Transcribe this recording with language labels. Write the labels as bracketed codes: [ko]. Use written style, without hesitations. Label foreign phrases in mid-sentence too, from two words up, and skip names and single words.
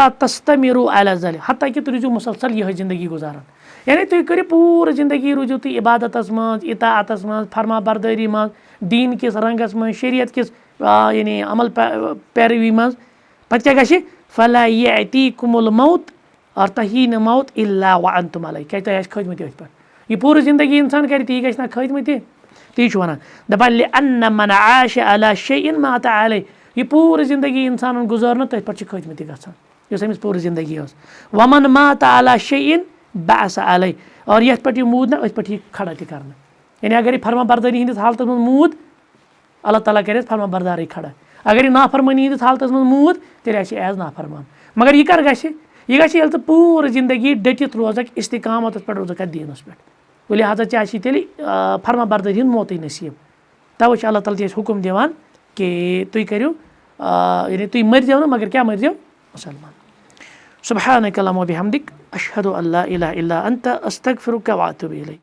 [ar] تستمیروٗ علی ذالِک [ks] حتیٰ کہِ تُہۍ روٗزِو مُسلسل یِہٕے زندگی گُزاران یعنی تُہۍ کٔرِو پوٗرٕ زندگی روٗزِو تُہۍ عبادتس منٛز اطاعتس منٛز فرما بردٲری منٛز دیٖن کِس رنٛگس منٛز شریعت کِس یعنی عمل پیروی منٛز پتہٕ کیٛاہ گژھِ [ar] فلا یأتیکُم الموت [ks] اور تۄہہِ یی نہٕ موت [ar] الا وانتم [ks] علیہ کیٛازِ تۄہہِ آسہِ کھٲجمٕتۍ أتھۍ پٮ۪ٹھ یہِ پوٗرٕ زندگی انسان کرِ تی گژھِ نہ کھٲجمٕتۍ تی چھُ ونان دپان [ar] لِأَنَّ مَنْ عَاشَ عَلَى شَيْءٍ مَاتَ عَلَيْهِ [ks] یہِ پوٗرٕ زندگی انسانن گُزٲرنہٕ تٔتھۍ پٮ۪ٹھ چھِ کھٲجمٕتۍ گژھان یۄس أمِس پوٗرٕ زندگی ٲس [ar] وَمَن مات عَلَى شَيْءٍ بَعَثَ عَلَيْهِ [ks] اور یتھ پٮ۪ٹھ یہِ موٗد نہ أتھۍ پٮ۪ٹھ یی کھڑا تہِ کرنہٕ یعنی اگر یہِ فرما بردٲری ہِنٛدِس حالتس منٛز موٗد اللہ تعالیٰ کرٮ۪س فرما بردارٕے کھڑا اگر یہِ نافرمٲنی ہِنٛدِس حالتس منٛز موٗد تیٚلہِ آسہِ یہِ ایز نافرمان مگر یہِ کر گژھِ یہِ گژھِ ییٚلہِ ژٕ پوٗرٕ زندگی ڈٔٹِتھ روزکھ استقامتس پٮ۪ٹھ روزکھ اتھ دیٖنس پٮ۪ٹھ لہٰذا ژےٚ آسی تیٚلہِ فرما بردٲری ہُنٛد موتٕے نصیٖب توے چھُ اللہ تعالیٰ اَسہِ حُکُم دِوان کہِ تُہۍ کٔرِو یعنی تُہۍ مٔرزیو نہٕ مگر کیٛاہ مٔرزیو مُسلمان [ar] سبحانک اللہُمہ وبحمدک اشہدُ ان لا الہ الا انت استغفرک واتوب الیک